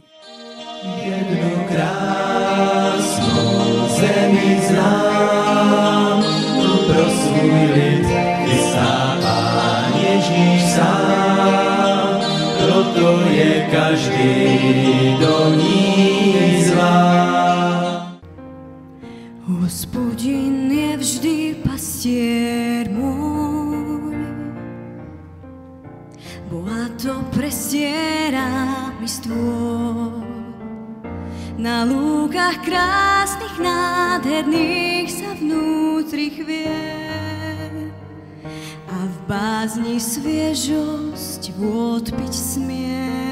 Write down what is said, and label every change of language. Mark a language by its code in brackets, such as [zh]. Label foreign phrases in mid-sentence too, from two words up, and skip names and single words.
[cs] Jednu krásnou zemi znám, tu pro svůj lid chystá Pán Ježíš sám, proto je každý do ní zván. [sk] Hospodin je vždy pastier môj, bohato prestiera mi stôl. Na lúkach krásnych, nádherných sa vnútri chvie a v bázni sviežosť vôd piť smie.